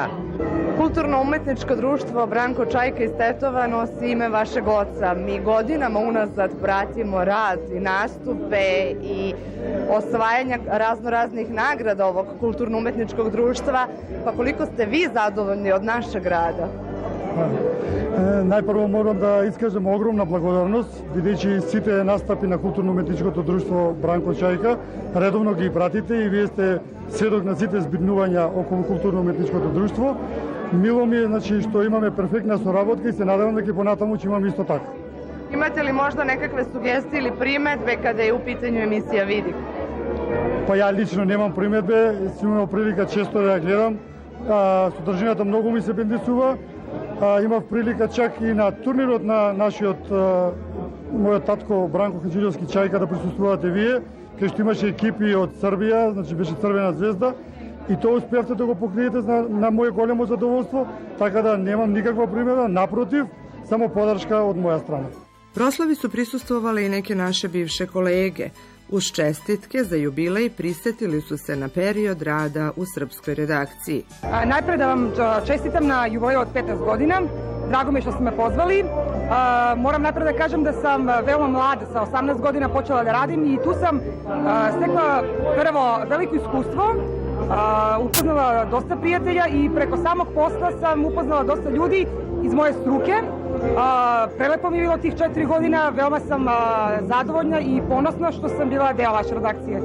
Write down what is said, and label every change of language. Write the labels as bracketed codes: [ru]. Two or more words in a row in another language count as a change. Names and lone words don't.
[sr] Kulturno-umetničko društvo Branko Čajka iz Tetova nosi ime vašeg oca. Mi godinama unazad pratimo rad i nastupe i osvajanja raznoraznih nagrada ovog kulturno-umetničkog društva, pa koliko ste vi zadovoljni od našeg rada? [mk] Најпрво морам да искажам огромна благодарност, бидејќи сите настапи на културно-уметничкото друштво Бранко Чајка редовно ги пратите и вие сте сведок на сите збиднувања околу културно-уметничкото друштво. Мило ми е, значи, што имаме перфектна соработка и се надевам дека понатаму ќе имаме исто така. Имате ли možda nekakve sugestije ili primetbe kada je u pitanju emisija Vidik? Па ја лично немам приметбе, сум имал прилика често да ја гледам. Содржината многу ми се бендисува. Имав прилика чак и на турнирот на мојот татко Бранко Хаџилјовски Чајка да присуствувате вие, кај што имаше екипи од Србија, значи беше Црвена звезда, и тоа успеавте да го покриете на моје големо задоволство, така да немам никаква примеда, напротив, само подршка од моја страна. [sr] Proslavi su prisustvovale i neke naše bivše kolege. Uz čestitke za jubilej prisetili su se na period rada u srpskoj redakciji. Najpre da vam čestitam na jubileju od 15 godina. Drago mi je što ste me pozvali. Moram najpre da kažem da sam veoma mlada, sa 18 godina počela da radim i tu sam stekla prvo veliko iskustvo, upoznala dosta prijatelja i preko samog posla sam upoznala dosta ljudi iz moje struke Prelepo mi je bilo tih 4 godina, veoma sam zadovoljna i ponosna što sam bila deo vaše redakcije.